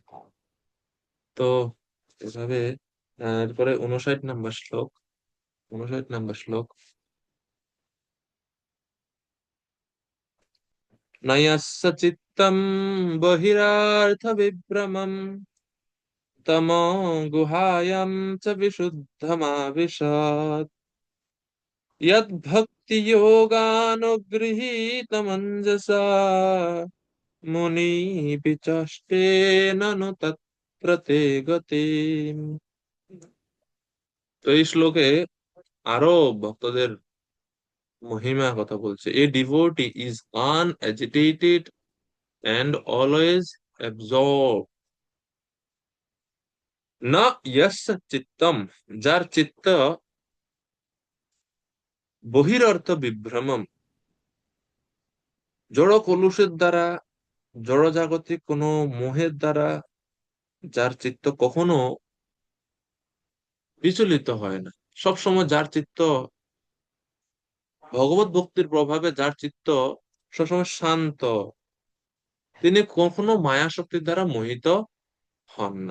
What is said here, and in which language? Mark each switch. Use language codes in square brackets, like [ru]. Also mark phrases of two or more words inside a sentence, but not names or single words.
[bn] তো এভাবে এরপরে 59 নম্বর শ্লোক, 59 নম্বর শ্লোক। [sa] নয়স্য চিত্তম বহিরার্থ বিভ্রমম, তমো গুহায়াম চ বিশুদ্ধমাবিশৎ, यद्भक्ति योगानुगृहीतमञ्जसा मुनि विचष्टे ननु तत्र ते गति। [bn] তো এই শ্লোকে আরো ভক্তদের মহিমা কথা বলছে। [en] A devotee is unagitated and always absorbed, [sa] না ইয়াস্য চিত্তম, [bn] যার চিত্ত [sa] বহিরর্থ বিভ্রমম, [bn] জড় কলুষের দ্বারা, জড় জাগতিক কোনো মোহের দ্বারা যার চিত্ত কখনো বিচলিত হয় না, সবসময় যার চিত্ত ভগবত ভক্তির প্রভাবে, যার চিত্ত সবসময় শান্ত, তিনি কখনো মায়া শক্তির দ্বারা মোহিত হন না।